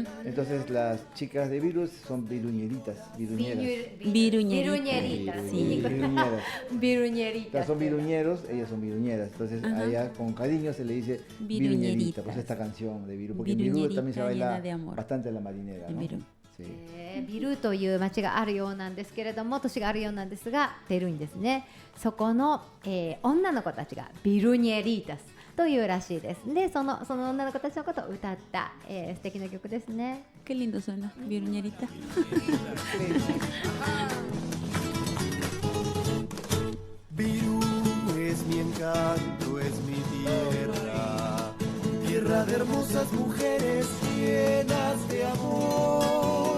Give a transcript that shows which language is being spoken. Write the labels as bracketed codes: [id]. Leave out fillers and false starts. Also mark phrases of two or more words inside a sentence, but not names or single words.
[es] Entonces las chicas de Virú son viruñeritas. Viruñeritas. Sí. Viruñeras. Viruñeritas. Son viruñeros, ellas son viruñeras. Entonces Ajá. allá con cariño se le dice Viruñeritas. viruñerita. Pues esta canción de Virú. Porque en Virú Viruñerita también se llena baila de amor. bastante la marinera, En ¿no? Virú. Sí. [ja] ビルという町があるようなんですけれども、都市があるようなんですが、ペルーにですね、そこの、女の子たちがビルニエリータスというらしいです。で、その女の子たちのことを歌った、素敵な曲ですね。 [es] Qué lindo suena, Viruñerita. Virú es mi encanto, es mi tierra, tierra de hermosas mujeres llenas de amor.